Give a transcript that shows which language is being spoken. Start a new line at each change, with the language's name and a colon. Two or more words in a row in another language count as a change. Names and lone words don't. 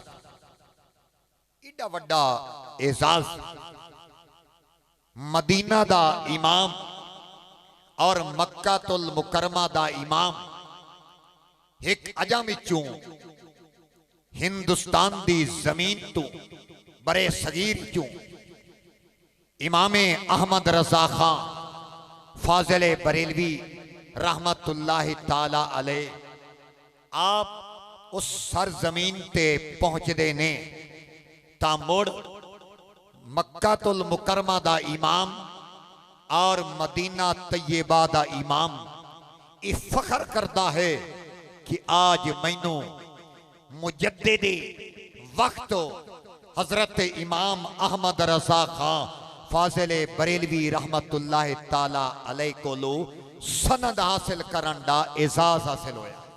Punjabi: اڈا وڈا اعزاز مدینہ دا امام اور مکۃ المکرمہ دا امام اک عجم وچوں ہندوستان دی زمین توں بر صغیر چوں امام احمد رضا خاں فاضل بریلوی
Arabic: رحمة الله تعالى عليه
Punjabi: آپ اس سرزمین تے پہنچدے نے تاں مڑ مکۃ المکرمہ دا امام اور مدینہ طیبہ دا امام یہ فخر کرتا ہے کہ اج مینوں مجدد وقت حضرت امام احمد رضا خاں فاضل بریلوی
Arabic: رحمة الله تعالى عليه
Punjabi: کولوں سند حاصل کرن دا اعزاز حاصل ہویا.